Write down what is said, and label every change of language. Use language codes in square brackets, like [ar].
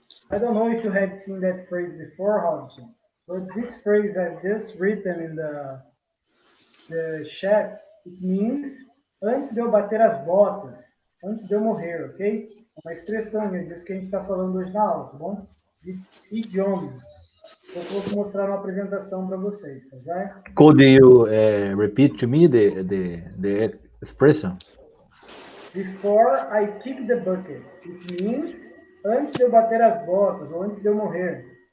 [en] I don't know if you had seen that phrase before, Robson, but this phrase I've just written in the chat, it means [pt] antes de eu bater as botas, antes de eu morrer, [en] ok? [pt] É uma expressão disso que a gente está falando hoje na aula, tá bom? De idioms. Eu vou mostrar uma apresentação para vocês, tá já? [en] Could you repeat to me the expression? Before I kick the bucket. It means [pt] antes de eu bater as botas ou antes de eu morrer.